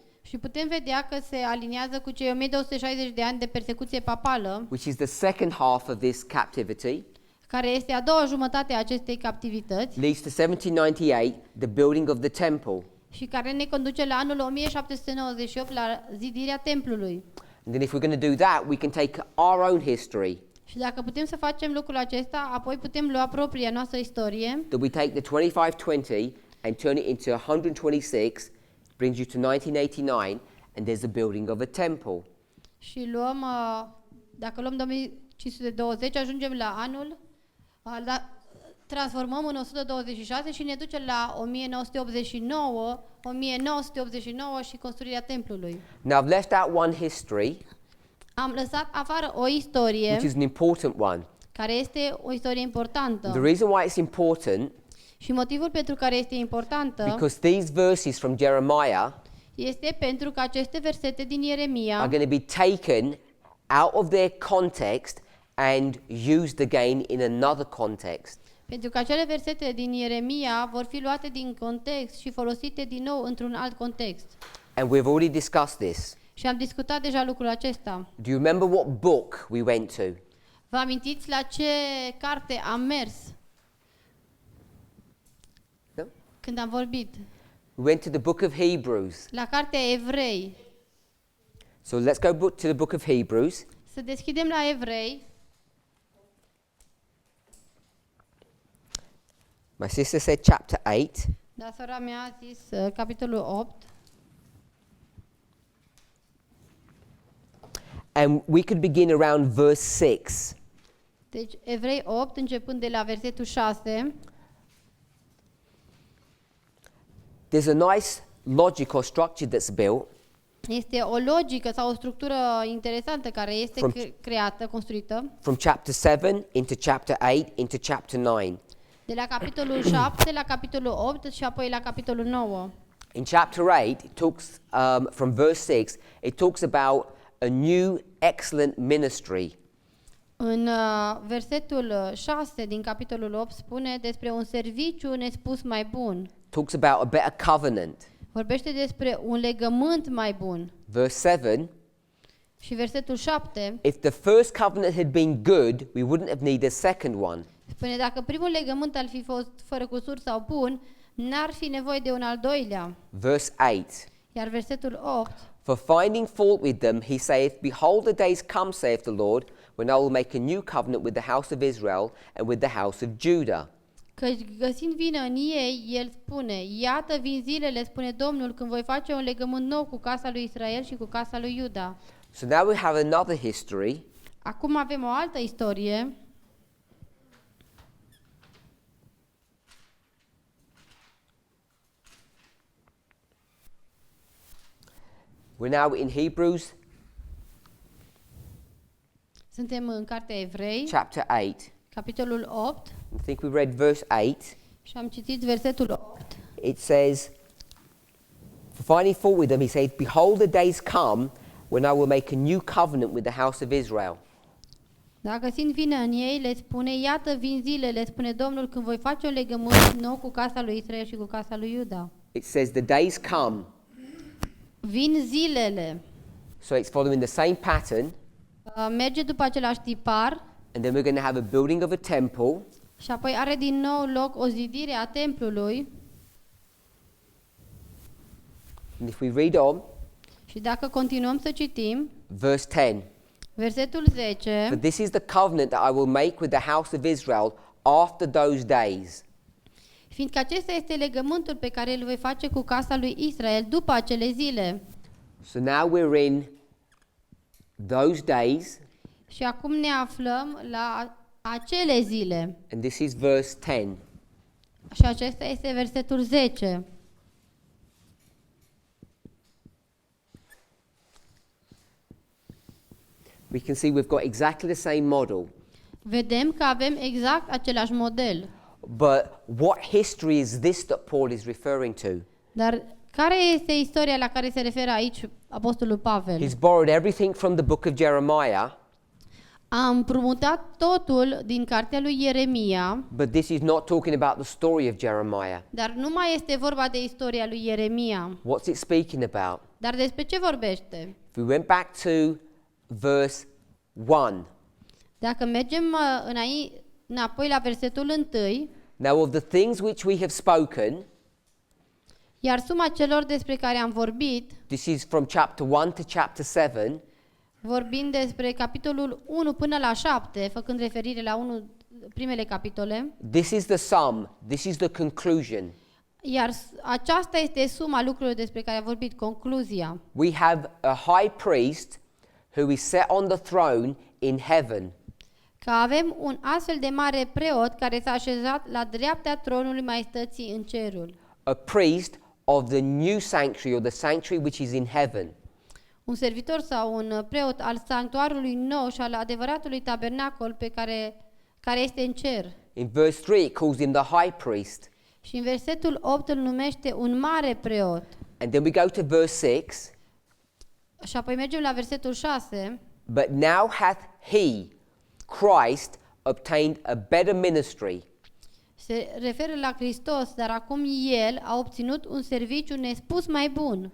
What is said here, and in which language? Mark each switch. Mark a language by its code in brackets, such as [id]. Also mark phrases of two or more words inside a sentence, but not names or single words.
[ro] și putem vedea că se aliniază cu cei 1260 de ani de persecuție papală, [en] which is the second half of this captivity, [ro] care este a doua jumătate a acestei captivități [en] leads to 1798, the building of the temple. [ro] și care ne conduce la anul 1798 la zidirea templului. [en] And then if we're going to do that, we can take our own history, [ro] Și dacă putem să facem lucrul acesta, apoi putem lua propria noastră istorie, [en] that we take the 25-20 and turn it into 126, brings you to 1989, and there's the building of a temple. [ro] și luăm, dacă luăm 2520, ajungem la anul, transformăm în 126 și ne duce la 1989 și construirea templului. [en] Now I've left out one history, [ro] Am lăsat afară o istorie [en] which is an important one. [ro] care este o istorie importantă. [en] The reason why it's important [ro] Și motivul pentru care este importantă [en] because these verses from Jeremiah [ro] este pentru că aceste versete din Ieremia [en] are going to be taken out of their context and used again in another context. [ro] pentru că acele versete din Ieremia vor fi luate din context și folosite din nou într-un alt context. [en] And we've already discussed this. [ro] Și am discutat deja lucrul acesta. [en] Do you remember what book we went to? [ro] Vă amintiți la ce carte am mers [en] No? [ro] când am vorbit? [en] We went to the book of Hebrews. [ro] La cartea Evrei. [en] So let's go to the book of Hebrews. [ro] Să deschidem la Evrei. [en] My sister said chapter 8. [ro] Dar sora mea a zis capitolul 8. [en] And we could begin around verse 6. [ro] Deci Evrei 8, începând de la versetul 6. [en] There's a nice logic or structure that's built [ro] Este o logică sau o structură interesantă care este creată, construită, [en] from chapter 7 into chapter 8 into chapter 9. [ro] de la capitolul 7 la capitolul 8 și apoi la capitolul 9. [en] In chapter 8, it talks, from verse 6, it talks about a new excellent ministry. [ro] În versetul 6 din capitolul 8 spune despre un serviciu nespus mai bun. [en] Talks about a better covenant. [ro] Vorbește despre un legământ mai bun. [en] Verse 7, [ro] Și versetul 7 [en] if the first covenant had been good, we wouldn't have needed a second one. [ro] spune dacă primul legământ ar fi fost fără cusur sau bun, n-ar fi nevoie de un al doilea. [en] Verse 8, [ro] Iar versetul 8, [en] for finding fault with them, he saith, behold, the days come, saith the Lord, when I will make a new covenant with the house of Israel and with the house of Judah. [ro] căci găsind vină în ei, el spune, iată vin zilele, spune Domnul, când voi face un legământ nou cu casa lui Israel și cu casa lui Iuda. [en] So now we have another history. [ro] Acum avem o altă istorie. [en] We're now in Hebrews [ro] Suntem în cartea Evrei, [en] chapter 8. [ro] capitolul 8, [en] I think we read verse 8. [ro] și am citit versetul 8. [en] It says, for finding fault with them, he said, behold, the days come when I will make a new covenant with the house of Israel. [ro] Dacă găsind vină în ei, le spune, iată vin zilele, spune Domnul, când voi face un legământ nou cu casa lui Israel și cu casa lui Iuda. [en] It says, the days come. [ro] Vin zilele. [en] So it's following the same pattern. [ro] Merge după același tipar [en] And then we're going to have a building of a temple. [ro] și apoi are din nou loc o zidire a templului. [en] And if we read on, [ro] Și dacă continuăm să citim, [en] verse 10. [ro] versetul [en] For [ro] 10, [en] this is the covenant that I will make with the house of Israel after those days. [ro] fiindcă acesta este legământul pe care îl voi face cu casa lui Israel după acele zile. [en] So now we're in those days, [ro] Și acum ne aflăm la acele zile. [en] and this is verse 10. [ro] Și acesta este versetul 10. [en] We can see we've got exactly the same model. [ro] Vedem că avem exact același model. [en] But what history is this that Paul is referring to? [ro] Dar care este istoria la care se referă aici apostolul Pavel? [en] He's borrowed everything from the book of Jeremiah, [ro] A împrumutat totul din cartea lui Ieremia, [en] but this is not talking about the story of Jeremiah. [ro] dar nu mai este vorba de istoria lui Ieremia. [en] What's it speaking about? [ro] Dar despre ce vorbește? [en] If we went back to verse 1, [ro] Dacă mergem înapoi la versetul 1, [en] now of the things which we have spoken, [ro] iar suma celor despre care am vorbit, [en] this is from chapter 1 to chapter 7, [ro] vorbind despre capitolul 1 până la 7, făcând referire la primele capitole, [en] this is the sum, this is the conclusion. [ro] iar aceasta este suma lucrurilor despre care am vorbit, concluzia. [en] We have a high priest who is set on the throne in heaven. [ro] Că avem un astfel de mare preot care s-a așezat la dreapta tronului maestății în cerul. [en] A priest of the new sanctuary or the sanctuary which is in heaven. [ro] Un servitor sau un preot al sanctuarului nou și al adevăratului tabernacol care este în cer. [en] In verse 3 it calls him the high priest. [ro] Și în versetul 8 îl numește un mare preot. [en] And then we go to verse 6. [ro] Și apoi mergem la versetul 6. [en] But now hath he, Christ, obtained a better ministry, [ro] Se referă la Hristos, dar acum El a obținut un serviciu nespus mai bun.